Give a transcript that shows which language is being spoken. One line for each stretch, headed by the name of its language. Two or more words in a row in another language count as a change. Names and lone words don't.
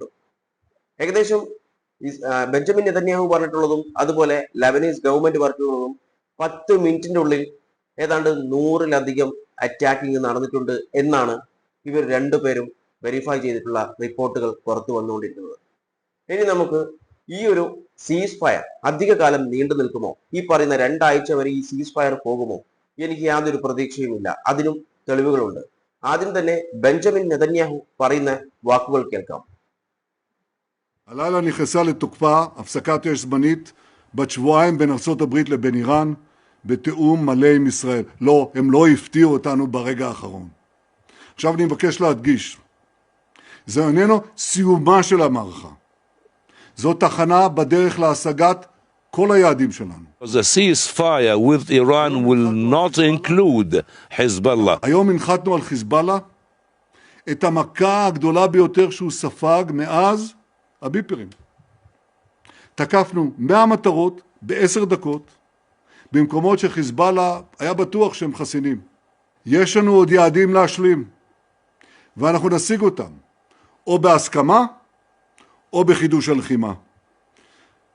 Malayalam: ഏകദേശം ബെഞ്ചമിൻ നെതന്യാഹു പറഞ്ഞിട്ടുള്ളതും അതുപോലെ ലബനീസ് ഗവൺമെന്റ് പറഞ്ഞിട്ടുള്ളതും 10 മിനിറ്റിന്റെ ഉള്ളിൽ ഏതാണ്ട് 100-ലധികം അറ്റാക്കിംഗ് നടന്നിട്ടുണ്ട് എന്നാണ് ഇവർ രണ്ടുപേരും വെരിഫൈ ചെയ്തിട്ടുള്ള റിപ്പോർട്ടുകൾ പുറത്തു വന്നുകൊണ്ടിരിക്കുന്നത്. ഇനി നമുക്ക് ഈ ഒരു സീസ് ഫയർ അധിക കാലം നീണ്ടു നിൽക്കുമോ, ഈ പറയുന്ന 2 ആഴ്ച വരെ ഈ സീസ് ഫയർ പോകുമോ, എനിക്ക് യാതൊരു പ്രതീക്ഷയുമില്ല. അതിനും തെളിവുകളുണ്ട്. ആദ്യം തന്നെ ബെഞ്ചമിൻ നെതന്യാഹു പറയുന്ന വാക്കുകൾ കേൾക്കാം.
Hebrew: הלילה נכנסה לתוקפה הפסקת אש זמנית בת שבועיים בין ארצות הברית לבין איראן בתיאום מלא עם ישראל. לא, הם לא הפתיעו אותנו ברגע האחרון. עכשיו אני מבקש להדגיש, זה איננו סיומה של המערכה. זו תחנה בדרך להשגת כל היעדים שלנו.
English: The ceasefire with Iran will not include Hezbollah.
Hebrew: היום הנחתנו על חיזבאללה את המכה הגדולה ביותר שהוא ספג מאז הביפרים. תקפנו 100 מטרות ב10 דקות, במקומות שחיזבאללה היה בטוח שהם חסינים. יש לנו עוד יעדים להשלים, ואנחנו נשיג אותם, או בהסכמה, או בחידוש הלחימה.